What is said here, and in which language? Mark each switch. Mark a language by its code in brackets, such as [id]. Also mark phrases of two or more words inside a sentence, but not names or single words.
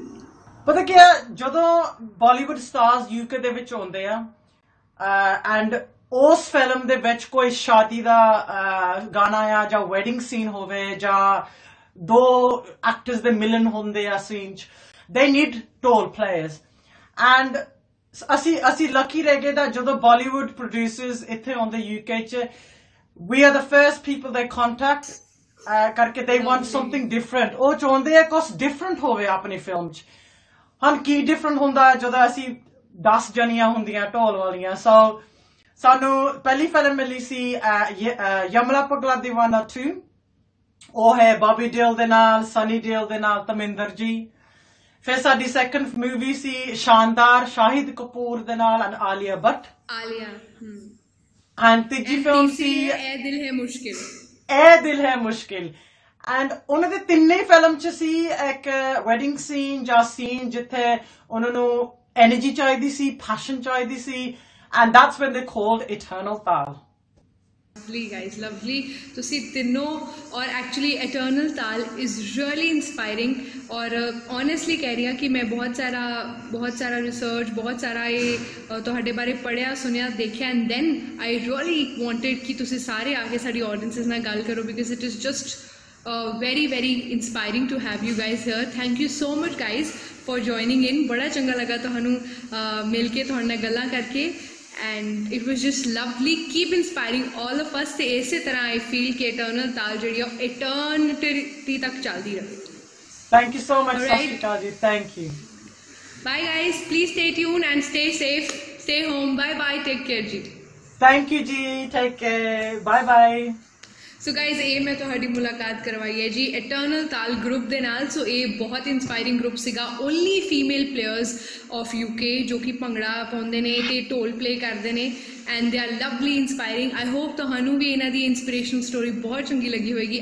[pa] ਪਤਾ ਕੀ ਹੈ, ਜਦੋਂ [en] Bollywood stars [pa] ਯੂਕੇ ਦੇ ਵਿੱਚ ਆਉਂਦੇ ਆ ਐਂਡ ਉਸ ਫਿਲਮ ਦੇ ਵਿੱਚ ਕੋਈ ਸ਼ਾਦੀ ਦਾ ਗਾਣਾ ਆ ਜਾਂ [en] wedding scene [pa] ਹੋਵੇ ਜਾਂ ਦੋ ਐਕਟਰਸ ਦੇ ਮਿਲਨ ਹੁੰਦੇ ਆ ਸੀਨ 'ਚ, [en] they need ਢੋਲ players। [pa] ਐਂਡ ਅਸੀਂ ਲੱਕੀ ਰਹਿ ਗਏ that ਜਦੋਂ [en] Bollywood producers [pa] ਇੱਥੇ ਆਉਂਦੇ ਯੂਕੇ 'ਚ, [en] we are the first people they contact करके they want something different। [pa] ਉਹ ਚਾਹੁੰਦੇ ਆ ਕੁਝ ਡਿਫਰੈਂਟ ਹੋਵੇ ਆਪਣੀ ਫਿਲਮ 'ਚ। ਹੁਣ ਕੀ ਡਿਫਰੈਂਟ ਹੁੰਦਾ ਜਦੋਂ ਅਸੀਂ 10 ਜਣੀਆਂ ਹੁੰਦੀਆਂ ਢੋਲ ਵਾਲੀਆਂ। ਸੋ ਸਾਨੂੰ ਪਹਿਲੀ ਫਿਲਮ ਮਿਲੀ ਸੀ ਯਮਲਾ ਪਗਲਾ ਦੀਵਾਨਾ 2, ਉਹ ਹੈ ਬੌਬੀ ਦਿਓਲ ਦੇ ਨਾਲ, ਸਨੀ ਦਿਓਲ ਦੇ ਨਾਲ, ਧਰਮਿੰਦਰ ਜੀ। ਫਿਰ ਸਾਡੀ [en] second movie [pa] ਸੀ ਸ਼ਾਨਦਾਰ, ਸ਼ਾਹਿਦ ਕਪੂਰ ਦੇ ਨਾਲ ਐਂਡ ਆਲੀਆ ਭੱਟ। ਹਾਂ, ਤੀਜੀ ਫਿਲਮ ਸੀ ਇਹ ਦਿਲ ਹੈ ਮੁਸ਼ਕਿਲ। ਇਹ ਦਿਲ ਹੈ ਮੁਸ਼ਕਿਲ। ਐਂਡ ਉਹਨਾਂ ਦੇ ਤਿੰਨੇ ਫਿਲਮ 'ਚ ਸੀ ਇੱਕ [en] wedding scene [pa] ਜਾਂ ਸੀਨ ਜਿੱਥੇ ਉਹਨਾਂ ਨੂੰ ਐਨਰਜੀ ਚਾਹੀਦੀ ਸੀ, ਪੈਸ਼ਨ ਚਾਹੀਦੀ ਸੀ, [en] and that's when they called [pa] ਇਟਰਨਲ ਤਾਲ। [en] Lovely guys, lovely। [pa] ਤੁਸੀਂ ਤਿੰਨੋਂ ਔਰ [en] actually Eternal Taal is really inspiring. [pa] ਔਰ ਓਨੈਸਟਲੀ ਕਹਿ ਰਹੀ ਹਾਂ ਕਿ ਮੈਂ ਬਹੁਤ ਸਾਰਾ ਰਿਸਰਚ, ਬਹੁਤ ਸਾਰਾ ਇਹ ਤੁਹਾਡੇ ਬਾਰੇ ਪੜ੍ਹਿਆ, ਸੁਣਿਆ, ਦੇਖਿਆ [en] and then I really wanted [pa] ਕਿ ਤੁਸੀਂ ਸਾਰੇ ਆ ਕੇ ਸਾਡੀ ਆਡੀਅੰਸਿਸ ਨਾਲ ਗੱਲ ਕਰੋ [en] because it is just very inspiring to have you guys here। thank you so much guys for joining in। [pa] ਬੜਾ ਚੰਗਾ ਲੱਗਾ ਤੁਹਾਨੂੰ ਮਿਲ ਕੇ, ਤੁਹਾਡੇ ਨਾਲ ਗੱਲਾਂ ਕਰਕੇ [en] and it was just lovely। keep inspiring all of us [pa] ਤੇ ਇਸੇ ਤਰ੍ਹਾਂ [en] I feel [pa] ਕਿ eternal ਤਾਲ ਜਿਹੜੀ ਆ eternity ਤੱਕ ਚੱਲਦੀ ਰਹੇ। [en] thank you so much Sashika ji, thank you। bye guys, please stay tuned and stay safe, stay home, bye bye, take care ji। thank you ji, take care, bye bye। so guys [pa] ਯੇ ਮੈਂ ਤੁਹਾਡੀ ਮੁਲਾਕਾਤ ਕਰਵਾਈ ਹੈ ਜੀ ਇਟਰਨਲ ਤਾਲ ਗਰੁੱਪ ਦੇ ਨਾਲ। ਸੋ ਯੇ ਬਹੁਤ ਇੰਸਪਾਇਰਿੰਗ ਗਰੁੱਪ ਸੀਗਾ, [en] only female players of UK [pa] ਜੋ ਕਿ ਭੰਗੜਾ ਪਾਉਂਦੇ ਨੇ ਤੇ ਢੋਲ ਪਲੇ ਕਰਤੇ ਹੈਂ [en] and they are lovely inspiring. I hope [pa] ਤੁਹਾਨੂ ਭੀ ਇਨ੍ਹਾਂ ਦੀ ਇੰਸਪਿਰੇਸ਼ਨਲ ਸਟੋਰੀ ਬਹੁਤ ਚੰਗੀ ਲੱਗੀ ਹੋਏਗੀ।